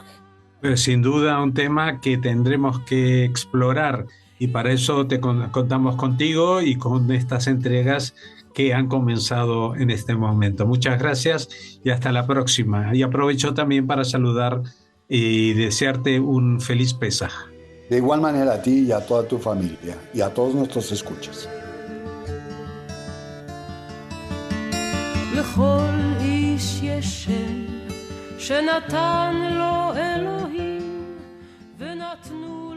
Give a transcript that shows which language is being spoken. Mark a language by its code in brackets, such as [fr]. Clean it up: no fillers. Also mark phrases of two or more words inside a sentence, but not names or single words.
[es] Pues sin duda un tema que tendremos que explorar y para eso contamos contigo y con estas entregas que han comenzado en este momento. Muchas gracias y hasta la próxima. Y aprovecho también para saludar y desearte un feliz Pesaj. De igual manera a ti y a toda tu familia y a todos nuestros escuchas. [he] לכל איש יש שם שנתן לו אלוהים ונתנו